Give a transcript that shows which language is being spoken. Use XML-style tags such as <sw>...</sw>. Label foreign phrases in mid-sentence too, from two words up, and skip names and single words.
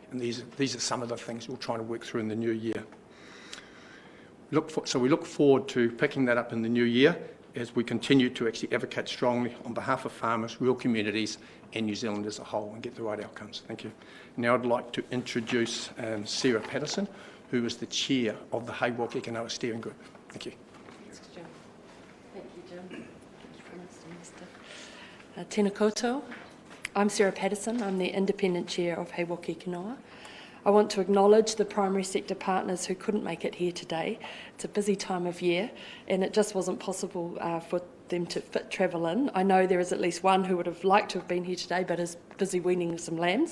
<en>And these are some of the things we'll try to work through in the new year. So we look forward to picking that up in the new year as we continue to actually advocate strongly on behalf of farmers, rural communities and New Zealand as a whole and get the right outcomes. Thank you. Now I'd like to introduce Sarah Patterson, who is the chair of the Hei Waka Kanoa Steering Group. Thank you. Thanks, Jim. Thank you, Jim.</en> <mi>Tēnā koutou.</mi> <en>I'm Sarah Patterson. I'm the Independent Chair of Hei Waka Kanoa. I want to acknowledge the primary sector partners who couldn't make it here today. It's a busy time of year and it just wasn't possible for them to fit travel in. I know there is at least one who would have liked to have been here today but is busy weaning some lambs.</en>